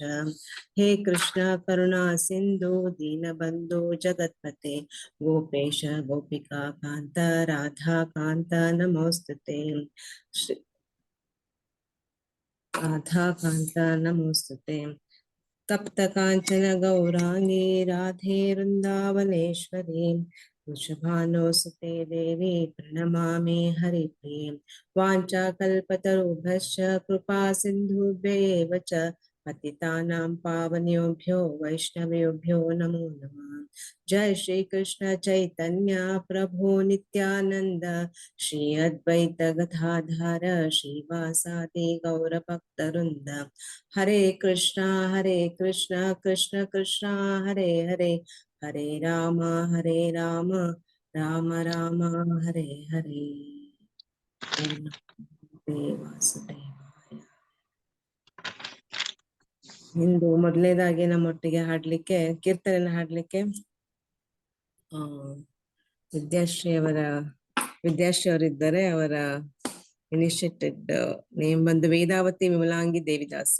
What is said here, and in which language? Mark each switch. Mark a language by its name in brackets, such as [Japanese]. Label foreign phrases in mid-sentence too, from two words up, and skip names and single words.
[Sanskrit] ಹೇ ಕೃಷ್ಣ ಕರುಣಾ ಸಿಂಧು ದೀನಬಂಧು ಜಗತ್ಪತೆ ಗೋಪೇಶ ಗೋಪಿಕಾ ಕಾಂತ ರಾಧಾ ಕಾಂತ ನಮೋಸ್ತುತೆ. ರಾಧಾ ಕಾಂತ ನಮೋಸ್ತುತೆ. ತಪ್ತ ಕಾಂಚನ ಗೌರಾಂಗಿ ರಾಧೆ ವೃಂದಾವನೇಶ್ವರಿ ವೃಷಭಾನುಸುತೆ ದೇವಿ ಪ್ರಣಮಾಮಿ ಹರಿಪ್ರಿಯೆ. ವಾಂಚಾಕಲ್ಪತರುಭ್ಯಶ್ಚ ಕೃಪಾ ಸಿಂಧುಭ್ಯೇವ ಚ ಪತಿತಾನಾಂ ಪಾವನ್ಯೋಭ್ಯೋ ವೈಷ್ಣವೇಭ್ಯೋ ನಮೋ ನಮಃ. ಜೈ ಶ್ರೀ ಕೃಷ್ಣ ಚೈತನ್ಯ ಪ್ರಭು ನಿತ್ಯಾನಂದ ಶ್ರೀ ಅದ್ವೈತ ಗದಾಧರ ಶ್ರೀವಾಸಾದಿ ಗೌರ ಭಕ್ತವೃಂದ. ಹರೇ ಕೃಷ್ಣ ಕೃಷ್ಣ ಕೃಷ್ಣ ಹರೇ ಹರೇ, ಹರೇ ರಾಮ ರಾಮ ರಾಮ ಹರೇ ಹರೇ. ಓಂ ವಾಸುದೇವಾಯ. [Kannada] ಇಂದು ಮೊದಲನೇದಾಗಿ ನಮ್ಮೊಟ್ಟಿಗೆ ಹಾಡ್ಲಿಕ್ಕೆ ಕೀರ್ತನೆ ಹಾಡ್ಲಿಕ್ಕೆ ವಿದ್ಯಾಶ್ರೀ ಅವರಿದ್ದಾರೆ. ಅವರ [English] initiated name [Kannada] ಬಂದು ವೇದಾವತಿ ವಿಮಲಾಂಗಿ ದೇವಿದಾಸಿ.